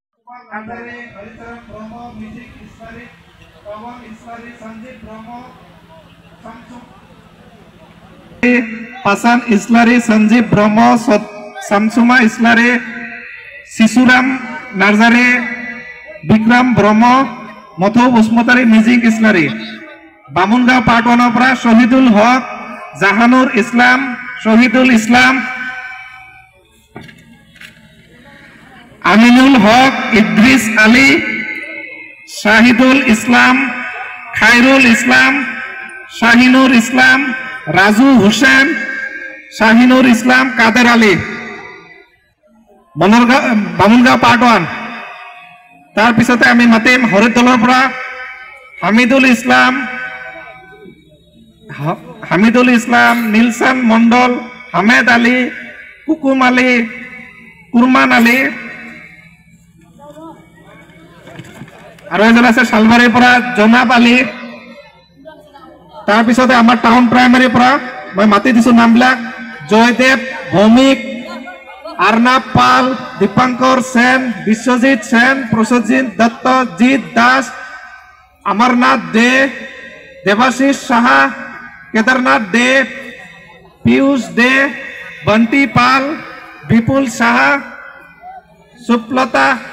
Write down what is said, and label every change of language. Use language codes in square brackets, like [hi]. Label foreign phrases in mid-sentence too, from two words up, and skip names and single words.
[as] Andare Haricharan Brahma Music Islari Pawan Islari Sanjeev Brahma Pasan Islari Sanjeev Brahma Samsuma Islari Sisuram Narzare Bikram Brahma Motho Busmotari Music Islari Bamunggaon Part 1 Opera Shohidul Haq Jahanur Islam Shohidul Islam Aminul Haq Idris Ali Shahidul Islam Khairul Islam Shahinur Islam Razu Hussain Shahinur Islam Kader Ali Bamunggaon Part 1 তাৰ পিছতে আমি মাতিম হৰিদলৰ পৰা Hamidul Islam Nilsan Mondol Hamed Ali Kukum Ali Kurman Ali আৰু এজন আছে শালবাৰীৰ পৰা জনাব আলী তাৰ পিছতে আমাৰ টাউন প্ৰাইমাৰীৰ পৰা মই মাতি দিছো নামবিলাক জয়দেৱ ভৌমিক আৰ্ণাব পাল দীপাংকৰ সেন বিশ্বজিৎ সেন প্ৰসজিৎ দত্ত জিৎ দাস অমৰনাথ দে দেৱাশিষ সাহা কেদাৰনাথ দে পিয়ুষ দে বন্টি পাল বিপুল সাহা সুপ্লতা